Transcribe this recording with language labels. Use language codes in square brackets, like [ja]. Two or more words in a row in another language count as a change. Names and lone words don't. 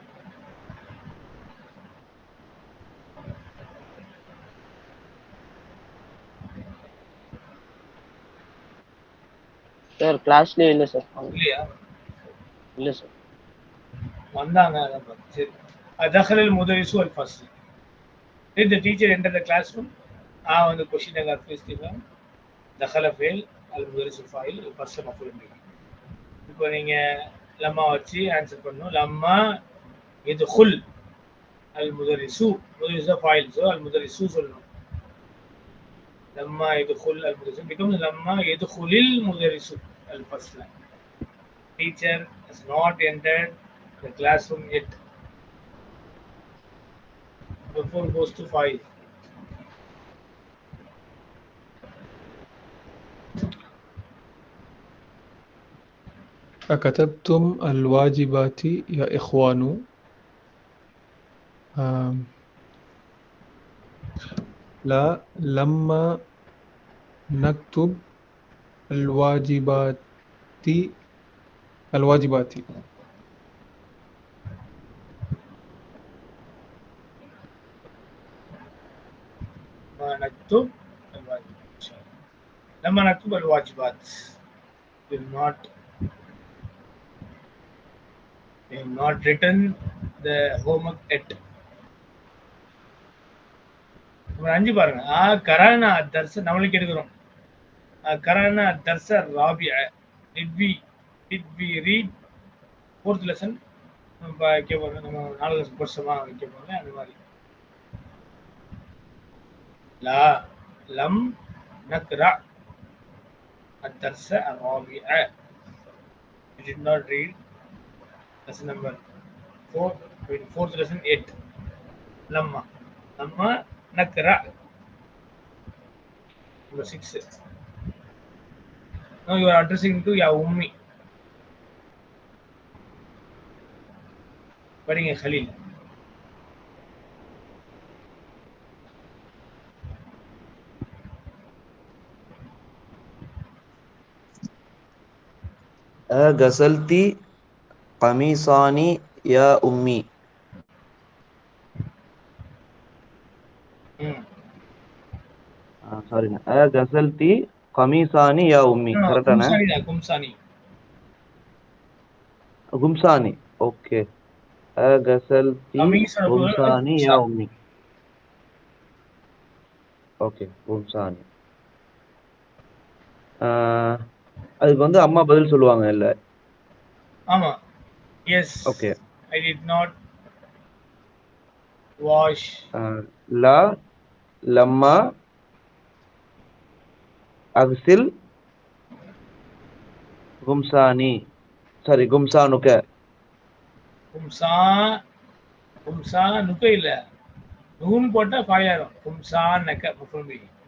[en] Sir, [ta] classல இல்ல சார். இல்லையா? இல்ல சார். வந்தாங்க அதான் பார்த்து. சரி. [ar] دخل المدرس الفصل. [en] Did the teacher enter the classroom? [ta] வந்து question அங்க பேசிட்டீங்க. [ar] دخل فعل المدرس فاعل الفصل مفعول به. [ta] இப்போ நீங்க லம்மா வச்சு ஆன்சர் பண்ணனும். [ar] லம்மா يدخل المدرس مدرس فاعل so المدرس சொல்லணும். لما يدخل المدرس becomes لما يدخل المدرس الفصل. [en] Teacher has not entered the classroom yet. Before goes to 5. [ar] أكتبتم الواجبات يا إخوان؟ لا لما نكتب الواجبات لما نكتب الواجبات [en] will not written the homework yet. [ta] நம்பர் 5 பாருங்க. [ar] قرأنا درس [ta] நம்மளுக்கு எடுக்கிறோம். [ar] قرأنا درس رابع. [en] did we read fourth lesson? [ta] நம்ம கேட்போம். நம்ம 4 லெசன் படிச்சோமா கேட்போம் அந்த மாதிரி. [ar] لا لم نقرأ الدرس الرابع. [en] We did not read lesson number 4, fourth lesson 8. [ar] لما نقرأ. [en] Number 6. Now you are addressing to [ar] يا أمي. [ta] படிங்க Khalil. [ar] غسلتي قميصاني يا أمي. sorry غسلتي قميصاني يا أمي. [ta] கரெக்டானே? கும்சானி. ஓகே. [ar] غسلتي قميصاني يا أمي. [ta] ஓகே கும்சானி. அதுக்கு வந்து அம்மா பதில் சொல்லுவாங்க இல்ல? ஆமா. எஸ். ஓகே. [en] I did not wash. [ar] لا لما أغسل قمصاني. sorry قمصانك. [ta] قمصانك இல்ல. நூன் போட்டா ஃபாயிலாயிரும். قمصانك [ar] مفعول به.